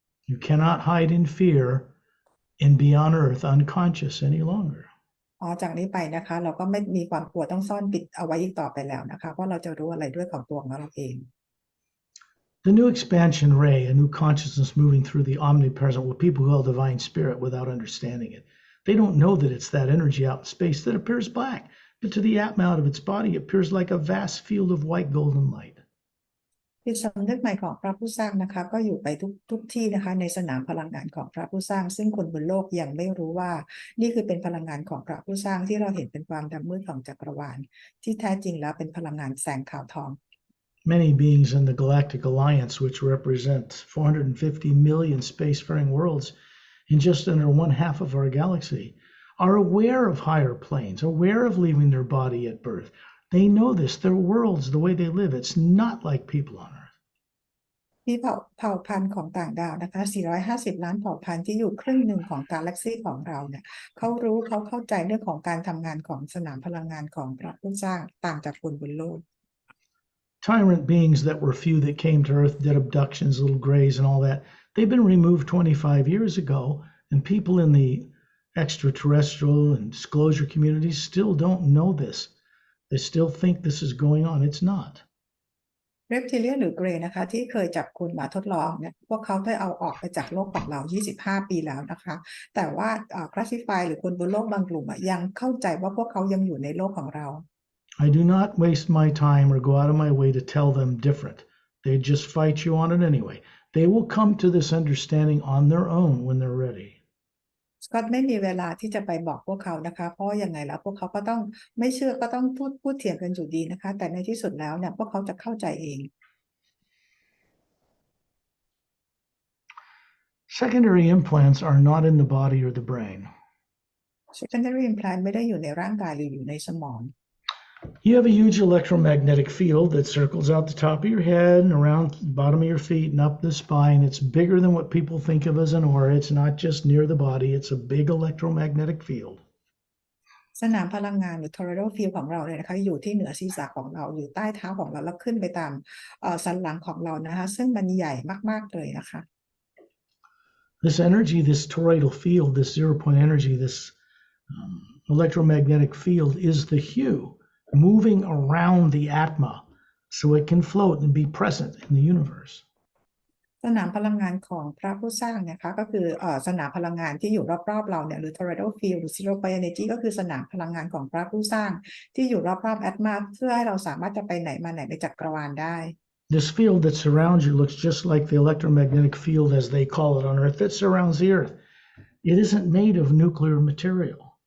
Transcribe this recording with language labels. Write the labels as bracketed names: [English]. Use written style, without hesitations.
[English] You cannot hide in fear and be on Earth unconscious any longer. [Thai] จากนี้ไปนะคะเราก็ไม่มีความกลัวต้องซ่อนปิดเอาไว้อีกต่อไปแล้วนะคะเพราะเราจะรู้อะไรด้วยของตัวของเราเอง [English] The new expansion ray, a new consciousness moving through the omnipresent, what people call divine spirit without understanding it. They don't know that it's that energy out in space that appears black, but to the Atma out of its body, it appears like a vast field of white golden light. [Thai] จิตสำนึกใหม่ของพระผู้สร้างนะคะก็อยู่ไปทุกที่นะคะในสนามพลังงานของพระผู้สร้างซึ่งคนบนโลกยังไม่รู้ว่านี่คือเป็นพลังงานของพระผู้สร้างที่เราเห็นเป็นความดำมืดของจักรวาลที่แท้จริงแล้วเป็นพลังงานแสงขาวทอง [English] Many beings in the Galactic Alliance, which represent 450 million spacefaring worlds in just under 1/2 of our galaxy, are aware of higher planes, aware of leaving their body at birth. They know this. Their worlds, the way they live, it's not like people on Earth. [Thai] ที่เผ่าพันธุ์ของต่างดาวนะคะ450 ล้านเผ่าพันธุ์ที่อยู่ครึ่งหนึ่งของกาแล็กซี่ของเราเนี่ยเขาเข้าใจเรื่องของการทำงานของสนามพลังงานของพระผู้สร้างต่างจากคนบนโลก [English] Tyrant beings that were few that came to Earth, did abductions, little grays and all that, they've been removed 25 years ago, and people in the extraterrestrial and disclosure communities still don't know this. They still think this is going on. It's not. [Thai] เรปทิเลียนหรือเกรย์นะคะที่เคยจับคนมาทดลองเนี่ยพวกเขาได้เอาออกไปจากโลกของเรา25 ปีแล้วนะคะแต่ว่าคลาสสิฟายหรือคนบนโลกบางกลุ่มยังเข้าใจว่าพวกเขายังอยู่ในโลกของเรา [English] I do not waste my time or go out of my way to tell them different. They just fight you on it anyway. They will come to this understanding on their own when they're ready. [Thai] สกอตไม่มีเวลาที่จะไปบอกพวกเขานะคะเพราะยังไงแล้วพวกเขาก็ต้องไม่เชื่อก็ต้องพูดเถียงกันอยู่ดีนะคะแต่ในที่สุดแล้วเนี่ยพวกเขาจะเข้าใจเอง [English] Secondary implants are not in the body or the brain. [Thai] Secondary implant ไม่ได้อยู่ในร่างกายหรืออยู่ในสมอง [English] You have a huge electromagnetic field that circles out the top of your head and around the bottom of your feet and up the spine. It's bigger than what people think of as an aura. It's not just near the body. It's a big electromagnetic field. [Thai] สนามพลังงานหรือ toroidal field ของเราเนี่ยนะคะอยู่ที่เหนือศีรษะของเราอยู่ใต้เท้าของเราแล้วขึ้นไปตามสันหลังของเรานะคะซึ่งมันใหญ่มากๆเลยนะคะ [English] This energy, this toroidal field, this 0-point energy, this electromagnetic field is the hue moving around the Atma so it can float and be present in the universe. [Thai] สนามพลังงานของพระผู้สร้างนะคะก็คือสนามพลังงานที่อยู่รอบๆเราเนี่ยหรือ toroidal field หรือ 0-point energy ก็คือสนามพลังงานของพระผู้สร้างที่อยู่รอบๆ Atma เพื่อให้เราสามารถจะไปไหนมาไหนในจักรวาลได้ [English] This field that surrounds you looks just like the electromagnetic field, as they call it on Earth, that surrounds the Earth. It isn't made of nuclear material.